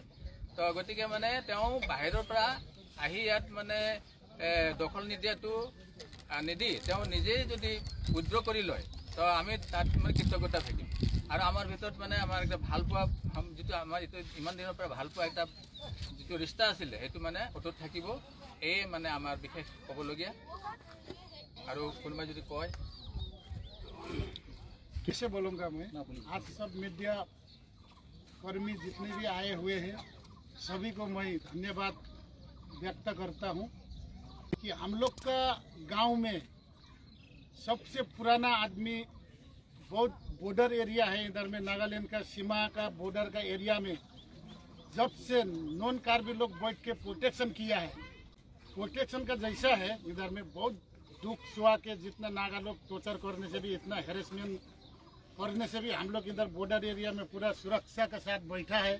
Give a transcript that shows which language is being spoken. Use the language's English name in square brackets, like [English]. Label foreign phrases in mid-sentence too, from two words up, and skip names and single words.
[Assamese] তো গতিকে মানে তেওঁ বাহিৰৰ পৰা আহি ইয়াত মানে দখল নিদি তেওঁ নিজেই যদি উইথড্ৰ কৰি লয় তো আমি তাত মানে কৃতজ্ঞতা থাকিম। আৰু আমাৰ ভিতৰত মানে আমাৰ এটা ভালপোৱা যিটো আমাৰ এইটো ইমান দিনৰ পৰা ভালপোৱা এটা যিটো ৰিষ্টা আছিলে সেইটো মানে অটুট থাকিব, এই মানে আমাৰ বিশেষ ক'বলগীয়া। আৰু কোনোবাই যদি কয় [Hindi] कैसे बोलूँगा मैं। आज सब मीडिया कर्मी जितने भी आए हुए हैं सभी को मैं धन्यवाद व्यक्त करता हूँ कि हम लोग का गांव में सबसे पुराना आदमी बहुत [English] border area [Hindi] है, इधर में नागालैंड का सीमा का बॉर्डर का एरिया में जब से नॉन कार्बी लोग बैठ के प्रोटेक्शन किया है, प्रोटेक्शन का जैसा है इधर में बहुत दुख सुहा के जितना नागा लोग टॉर्चर करने से भी इतना हेरेसमेंट करने से भी हम लोग इधर [English] border area [Hindi] में पूरा सुरक्षा के साथ बैठा है।